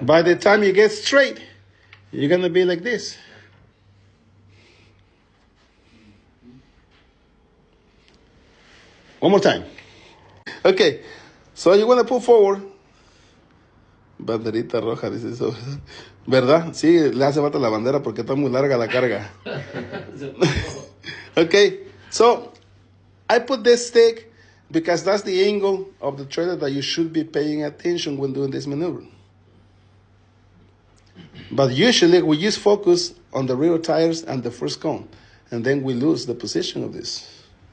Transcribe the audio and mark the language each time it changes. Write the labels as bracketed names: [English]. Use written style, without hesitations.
[English] By the time you get straight, you're going to be like this. One more time. Okay, so you want to pull forward. [Spanish] Banderita roja, dice eso. ¿Verdad? Sí, le hace falta la bandera porque está muy larga la carga. [English] Okay, so I put this stick because that's the angle of the trailer that you should be paying attention when doing this maneuver. But usually we just focus on the rear tires and the first cone, and then we lose the position of this.